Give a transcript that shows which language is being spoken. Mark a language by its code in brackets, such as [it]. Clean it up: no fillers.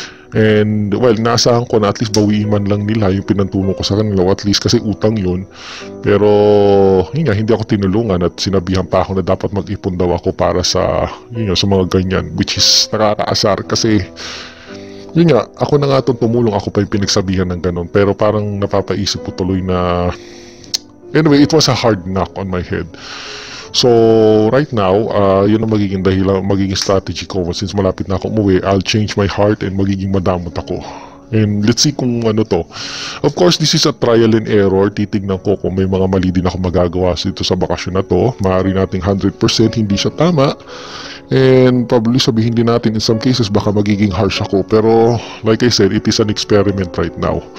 [en] And well, [tl] naasahan ko na at least bawiin man lang nila yung pinantulong ko sa kanila, at least kasi utang yun. Pero yun nga, hindi ako tinulungan at sinabihan pa ako na dapat mag-ipon daw ako para sa sa mga ganyan, [en] which is [tl] nakakaasar kasi yun nga, ako na nga itong tumulong, ako pa yung pinagsabihan ng ganun. Pero parang napapaisip ko tuloy na [en] anyway, it was a hard knock on my head. So, right now, [tl] yun ang magiging dahilan, magiging strategy ko. Since malapit na ako umuwi, [en] I'll change my heart and [tl] magiging madamot ako. [en] And let's see [tl] kung ano to. [en] Of course, this is a trial and error. [tl] Titignan ko kung may mga mali din ako magagawa dito sa bakasyon na to. Maaari nating 100% hindi siya tama. [en] And probably [tl] sabihin din natin [en] in some cases [tl] baka magiging harsh ako. Pero [en] like I said, it is an experiment right now.